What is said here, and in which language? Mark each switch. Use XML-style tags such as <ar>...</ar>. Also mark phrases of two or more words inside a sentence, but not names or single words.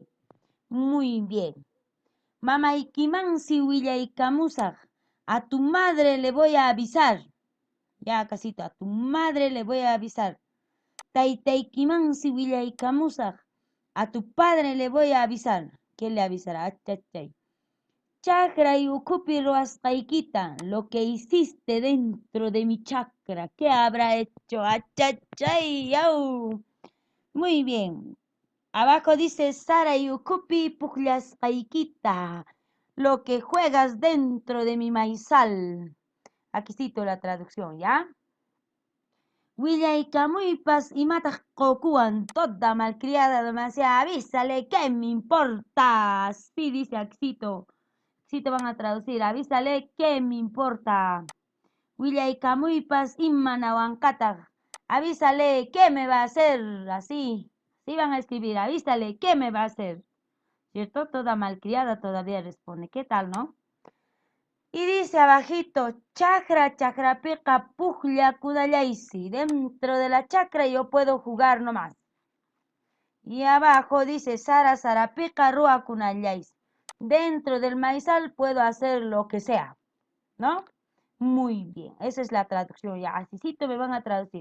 <es>Muy bien.</es> <qu>Mamaykimansi willaykamusaq.</qu> <es>A tu madre le voy a avisar. Ya, casito, a tu madre le voy a avisar.</es> <qu>Taytaykimansi willaykamusaq.</qu> <es>A tu padre le voy a avisar. ¿Qué le avisará?</es> <qu>Achachay. Chakra y ukupi ruasqaykita,</qu> <es>lo que hiciste dentro de mi chakra, ¿qué habrá hecho?</es> <qu>Achachay, yau.</qu> <es>Muy bien. Abajo dice</es> <qu>Sara y ukupi puqllasqaykita,</qu> <es>lo que juegas dentro de mi maizal. Aquí cito la traducción, ¿ya?</es> <qu>Willaykamuypas imataq qokuwan,</qu> <es>toda malcriada demasiado, avísale, ¿qué me importa? Así dice Axito. Sí te van a traducir, avísale, ¿qué me importa?</es> <qu>Willaykamuypas imanawankataq,</qu> <es>avísale, ¿qué me va a hacer? Así, sí van a escribir, avísale, ¿qué me va a hacer? ¿Cierto? Toda malcriada todavía responde, ¿qué tal, no? Y dice abajito,</es> <qu>chakra, chakrapiqa puqlla kudallaysi.</qu> <es>Dentro de la chakra yo puedo jugar nomás. Y abajo dice,</es> <qu>sara, sarapiqa ruakunallaysi.</qu> <es>Dentro del maizal puedo hacer lo que sea, ¿no? Muy bien, esa es la traducción. Ya, asícito me van a traducir.</es>